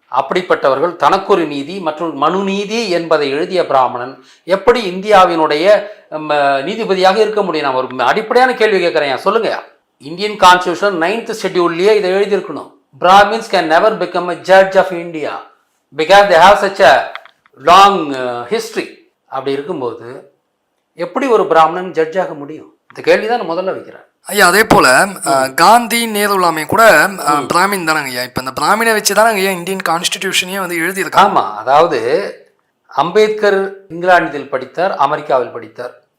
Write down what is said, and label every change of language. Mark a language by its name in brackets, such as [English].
[Tamil] அப்படிப்பட்டவர்கள் தனக்கொரு நீதி மற்றும் மனு நீதி என்பதை எழுதிய பிராமணன் எப்படி இந்தியாவினுடைய நீதிபதியாக இருக்க முடியும்? நான் ஒரு அடிப்படையான கேள்வி கேட்குறேன், சொல்லுங்க. இந்தியன் கான்ஸ்டியூஷன் 9th ஷெட்யூல்லையே இதை எழுதியிருக்கணும். [English] Brahmins can never become a judge of India because they have such a long history. [Tamil] அப்படி இருக்கும்போது எப்படி ஒரு பிராமணன் ஜட்ஜ் ஆக முடியும்? இந்த கேள்வி தான் நான் முதல்ல வைக்கிறேன். ஐயா, அதே போல காந்தி நேருலாமே கூட பிராமின் தானங்க ஐயா. இப்போ இந்த பிராமினை வச்சு தானங்க ஐயா இந்தியன் கான்ஸ்டிடியூஷனையே வந்து எழுதியிருக்காங்க. ஆமாம், அதாவது அம்பேத்கர் இங்கிலாந்தில் படித்தார், அமெரிக்காவில் படித்தார்.